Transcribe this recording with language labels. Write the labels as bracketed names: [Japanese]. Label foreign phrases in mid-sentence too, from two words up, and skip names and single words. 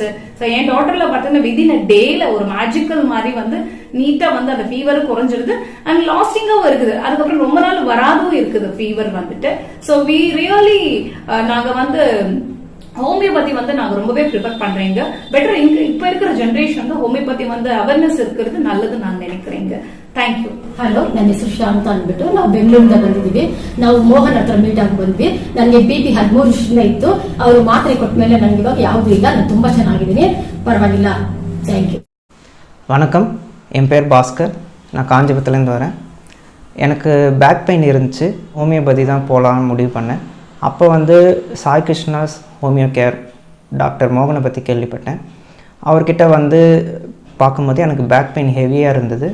[Tamil] சோ என் டாட்டர்ல பார்த்தீங்கன்னா [English] within a day [Tamil] ஒரு மேஜிக்கல் மாதிரி வந்து நீட்டா வந்து அந்த ஃபீவர் குறைஞ்சிருது அண்ட் லாஸ்டிங்காவும் இருக்குது. அதுக்கப்புறம் ரொம்ப நாள் வராதும் இருக்குது ஃபீவர் வந்துட்டு. [English] so we really [Tamil] நாங்க வந்து ஹோமியோபதி வந்து நாங்க ரொம்பவே ப்ரிஃபர் பண்றீங்க. பெட்டர் இப்ப இருக்கிற ஜெனரேஷன் வந்து ஹோமியோபதி வந்து ಅವೇರ್ನೆಸ್ இருக்கிறது நல்லது ನಾನು நினைக்கிறேங்க. [English] thank you. [Kannada] ಹಲೋ, ನನ್ನ ಹೆಸರು ಶಾಂತ ಅಂದ್ಬಿಟ್ಟು ನಾವು ಬೆಂಗಳೂರಿಂದ ಬಂದಿದ್ದೀವಿ. ನಾವು ಮೋಹನ್ ಹತ್ರ ಮೀಟ್ ಆಗಿ ಬಂದ್ವಿ. ನನಗೆ ಬಿಪಿ 13 ವರ್ಷದಿಂದ ಇತ್ತು. ಅವರು ಮಾತ್ರೆ ಕೊಟ್ಟ ಮೇಲೆ ನನಗೆ ಇವಾಗ ಯಾವುದೂ ಇಲ್ಲ, ನಾನು ತುಂಬಾ ಚೆನ್ನಾಗಿದ್ದೀನಿ, ಪರವಾಗಿಲ್ಲ. [English] thank you. [Tamil] வணக்கம், என் பேர் பாஸ்கர். நான் காஞ்சிபுரத்துலேருந்து வரேன். எனக்கு [English] back pain [Tamil] இருந்துச்சு. ஹோமியோபதி தான் போகலான்னு முடிவு பண்ணேன். அப்போ வந்து சாய் கிருஷ்ணாஸ் ஹோமியோகேர் டாக்டர் மோகனை பற்றி கேள்விப்பட்டேன். அவர்கிட்ட வந்து பார்க்கும்போது எனக்கு [English] back pain [Tamil] ஹெவியாக இருந்தது.